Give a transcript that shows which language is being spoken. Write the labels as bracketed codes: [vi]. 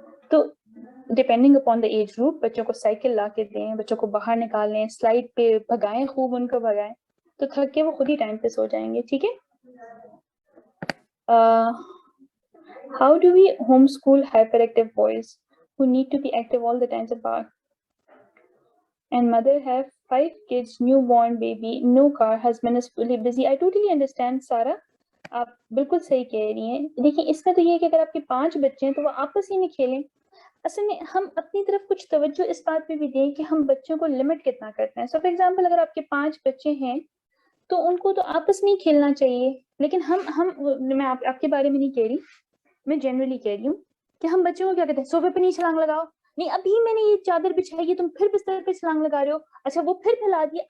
[ur] تو [en] depending upon the age group, [ur] بچوں کو سائیکل لا کے دیں, بچوں کو باہر نکالیں, سلائڈ پہ بھگائیں, خوب ان کو بھگائیں, تو تھک کے وہ خود ہی ٹائم پہ سو جائیں گے. ٹھیک ہے. [en] How do we homeschool hyperactive boys who need to be active all the time apart? And mother have 5 kids, newborn baby, no car, husband is fully busy. I totally understand, Sara. [ur] آپ بالکل صحیح کہہ رہی ہیں. دیکھیں, اس کا تو یہ ہے کہ اگر آپ کے 5 بچے ہیں تو وہ آپس ہی میں کھیلیں. اصل میں ہم اپنی طرف کچھ توجہ اس بات پہ بھی دیں کہ ہم بچوں کو لمٹ کتنا کرتے ہیں. [en] so for example, [ur] اگر آپ کے 5 بچے ہیں تو ان کو تو آپس میں ہی کھیلنا چاہیے, لیکن میں آپ کے بارے میں نہیں کہہ رہی, میں جنرلی کہہ رہی ہوں کہ ہم بچوں کو کیا کہتے ہیں, صوفے پہ نہیں چھلانگ لگاؤ, نہیں ابھی میں نے یہ چادر بچھائی ہے تم پھر بستر پہ چھلانگ لگا رہے ہو, اچھا وہ پھر پھیلا دیے.